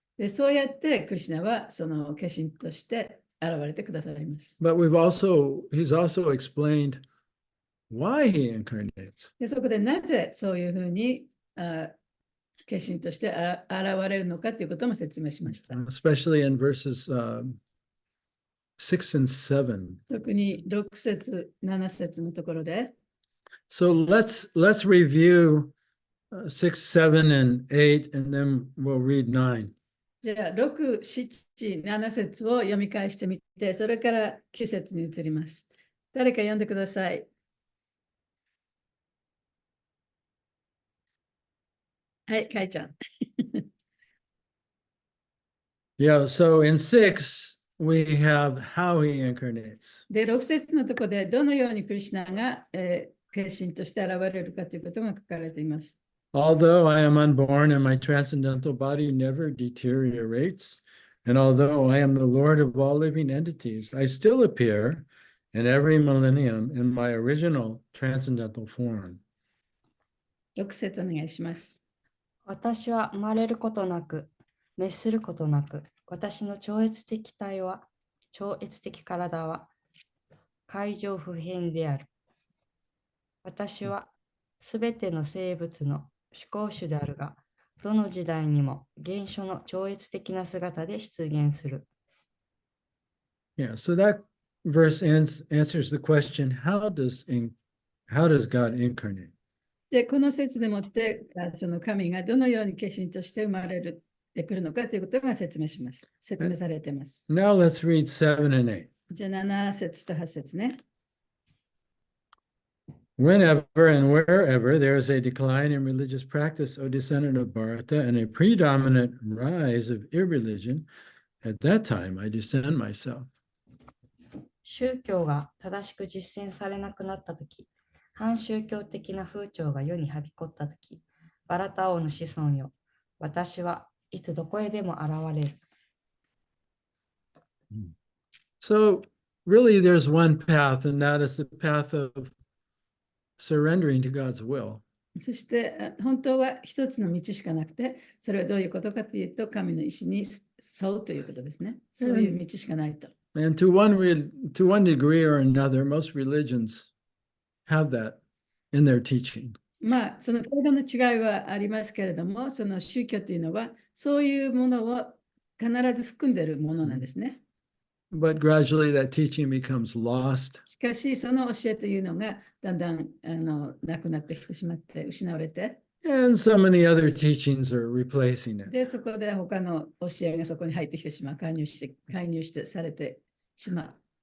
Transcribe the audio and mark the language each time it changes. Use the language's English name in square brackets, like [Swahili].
[Japanese] でそうやってクリシュナはその化身として現れてくださいます。 [English] But he's also explained why he incarnates. [Japanese] でそこでなぜそういうふうに化身として現れるのかということも説明しました。 [English] Especially in verses 6 and 7. [Japanese] 特に6節、7節のところで。 [English] So let's review 6, 7, and 8, and then we'll read 9. [Japanese] じゃあ、6、7、7節を読み返してみて、それから9節に移ります。誰か読んでください。はい、かいちゃん。 [English] Yeah, so in 6, we have how he incarnates. [Japanese] で、6節のところでどのようにクリシュナが、化身として現れるかということが書かれています。 [English] Although I am unborn and my transcendental body never deteriorates, And although I am the Lord of all living entities, I still appear in every millennium in my original transcendental form. [Japanese] 6節お願いします。私は生まれることなく、滅することなく、私の超越的体は、超越的体は、海上不変である。私はすべての生物の主光種であるが、どの時代にも原初の超越的な姿で出現する。 [English] Yeah, so that verse answers the question, how does God incarnate? [Japanese] で、この説でもって、その神がどのように化身として生まれてくるのかということが説明されています。 [English] Now let's read 7 and 8. [Japanese] じゃあ7節と8節ね。 [English] Whenever and wherever there is a decline in religious practice, O descendant of Bharata, and a predominant rise of irreligion, at that time I descend myself. [Japanese] 宗教が正しく実践されなくなったとき、反宗教的な風潮が世にはびこったとき、バラタ王の子孫よ、私はいつどこへでも現れる。 [English] So really there's one path, and that is the path of surrendering to God's will. [Japanese] そして本当は一つの道しかなくて、それはどういうことかというと、神の意志に沿うということですね。そういう道しかないと。 [English] And to one degree or another, most religions have that in their teaching. [Japanese] まあ、その程度の違いはありますけれども、その宗教というのは、そういうものを必ず含んでいるものなんですね。 [English] But gradually that teaching becomes lost. [Japanese] しかし、その教えというのがだんだんなくなってきてしまって、失われて、 [English] And so many other teachings are replacing it. [Japanese] で、そこで他の教えがそこに入ってきてしまう、介入してされてしまう。